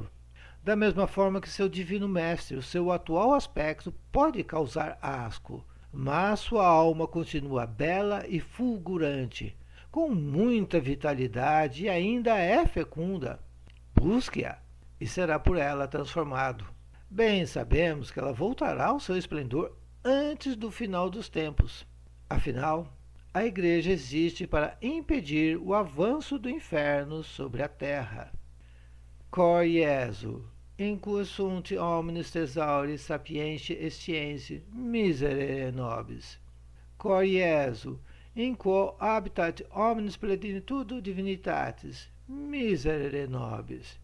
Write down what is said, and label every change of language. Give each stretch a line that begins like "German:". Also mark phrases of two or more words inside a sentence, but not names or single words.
Portuguese: Da mesma forma que seu divino mestre, o seu atual aspecto pode causar asco, mas sua alma continua bela e fulgurante, com muita vitalidade e ainda é fecunda. Busque-a e será por ela transformado. Bem sabemos que ela voltará ao seu esplendor antes do final dos tempos. Afinal, a Igreja existe para impedir o avanço do inferno sobre a terra.
Latin: Cor Iesu, in cui sunt omnes thesauri sapientiae scientiae, miserere nobis. Cor Iesu, in quo habitat omnis plenitudo divinitatis, miserere nobis.